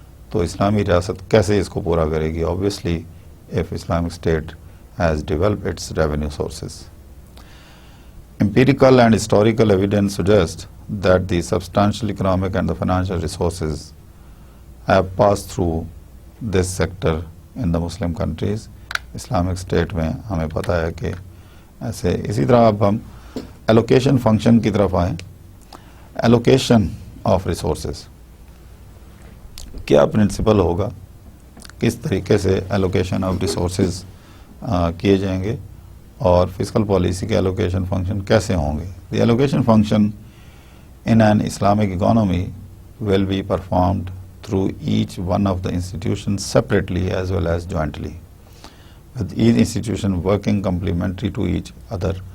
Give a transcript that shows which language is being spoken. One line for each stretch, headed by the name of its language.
Urdu: تو اسلامی ریاست کیسے اس کو پورا کرے گی؟
English: obviously if Islamic State has developed its revenue sources. Empirical and historical evidence suggests that the substantial economic and the financial resources have passed through this sector in the Muslim countries.
Urdu: Islamic State میں ہمیں پتہ ہے کہ ایسے. اسی طرح اب ہم ایلوکیشن فنکشن کی طرف آئیں. ایلوکیشن آف ریسورسز کیا پرنسپل ہوگا، کس طریقے سے ایلوکیشن آف ریسورسز کیے جائیں گے، اور فسکل پالیسی کے ایلوکیشن فنکشن کیسے ہوں گے.
English: The allocation function in an Islamic economy will be performed through each one of the institutions separately as well as jointly, with each institution working complementary to each other.